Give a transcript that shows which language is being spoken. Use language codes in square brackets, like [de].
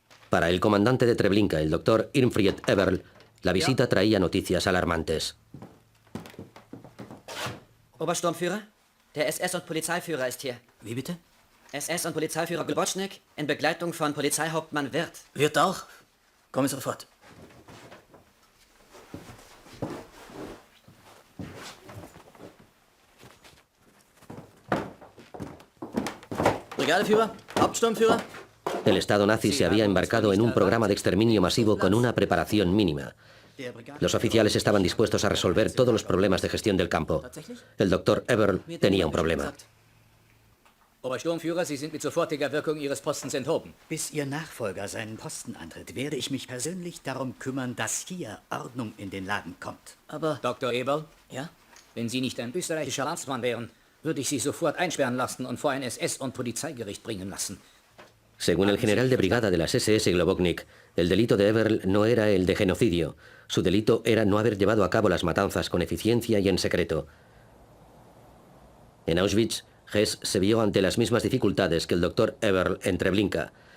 [es] Para el comandante de Treblinka, el doctor Irmfried Eberl, la visita traía noticias alarmantes. [de] Obersturmführer, der SS- und Polizeiführer ist hier. Wie bitte? SS- und Polizeiführer Globotschnik in Begleitung von Polizeihauptmann Wirth. Wirth auch? Komme sofort. Brigadeführer, Hauptsturmführer. [es] El Estado nazi se había embarcado en un programa de exterminio masivo con una preparación mínima. Los oficiales estaban dispuestos a resolver todos los problemas de gestión del campo. El doctor Eberl tenía un problema. [de] Obersturmführer, Sie sind mit sofortiger Wirkung Ihres Postens enthoben. Bis Ihr Nachfolger seinen Posten antritt, werde ich mich persönlich darum kümmern, dass hier Ordnung in den Laden kommt. Aber, Dr. Eberl, ja? Wenn Sie nicht ein österreichischer Landsmann wären, würde ich Sie sofort einsperren lassen und vor ein SS- und Polizeigericht bringen lassen. [es] Según el general de brigada de las SS Globoknik, el delito de Eberl no era el de genocidio. Su delito era no haber llevado a cabo las matanzas con eficiencia y en secreto. En Auschwitz, Hess se vio ante las mismas dificultades que el doctor Eberl en Treblinka.